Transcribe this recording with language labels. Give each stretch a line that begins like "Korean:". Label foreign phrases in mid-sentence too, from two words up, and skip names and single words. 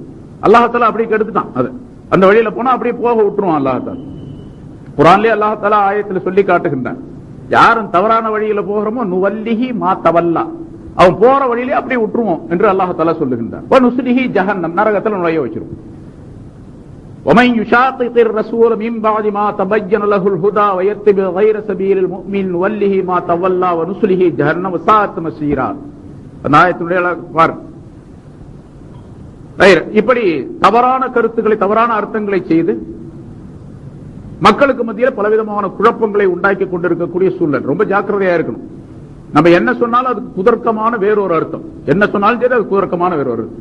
Tamil: அல்லாஹ்தாலா அப்படி கெடுத்துட்டான். அது அந்த வழியில போனா அப்படியே போக விட்டுருவான் அல்லாஹ்தாலா. குர்ஆன்லயே அல்லாஹ்தாலா ஆயத்துல சொல்லி காட்டுகின்றான், யாரும் தவறான வழியில போகிறோமோ
Arabic: نوله ما تولى,
Tamil: அவன் போற வழியிலே அப்படியே விட்டுருவோம் என்று அல்லாஹ்தாலா சொல்லுகின்றான்.
Arabic: نصله جهنم,
Tamil: நரகத்தில் நுழைய வச்சிருவோம்.
Arabic: ومن يشاقق الرسول من بعد ما تبين له الهدى ويتبع غير سبيل المؤمن نوله ما تولى ونصله جهنم وساءت مصيرا.
Tamil: அந்த ஆயத்துடைய பாருங்க. இப்படி தவறான கருத்துக்களை, தவறான அர்த்தங்களை செய்து மக்களுக்கு மத்தியில் பலவிதமான குழப்பங்களை உண்டாக்கி கொண்டிருக்கக்கூடிய சூழல். ரொம்ப ஜாக்கிரதையா இருக்கணும். நம்ம என்ன சொன்னாலும் அதுக்கு குதர்க்கமான வேறொரு அர்த்தம், என்ன சொன்னாலும் சரி அது குதர்க்கமான வேறொரு அர்த்தம்.